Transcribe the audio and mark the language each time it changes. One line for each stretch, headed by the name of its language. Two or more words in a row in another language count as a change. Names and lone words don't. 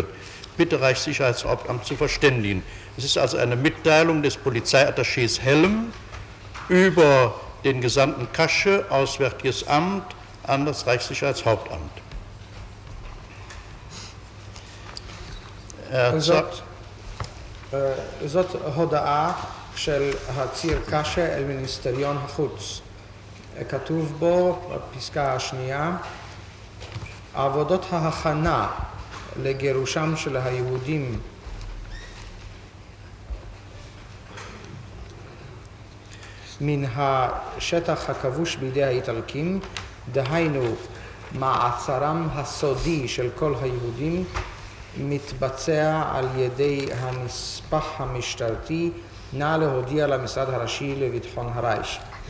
German: Bitte Reichssicherheitshauptamt zu verständigen. Es ist also eine Mitteilung des Polizeiattachés Helm über den Gesandten Kasche, Auswärtiges Amt, an das Reichssicherheitshauptamt.
Hebrew: זאת הודעה של הציר קשה אל מיניסטריון החוץ. כתוב בו, בפסקה השנייה, עבודות ההכנה לגירושם של היהודים מן השטח הכבוש בידי האיטלקים, דהיינו מעצרם הסודי של כל היהודים, מתבצע על ידי הנספח המשטרתי, נא להודיע למשרד הראשי לביטחון הרייך.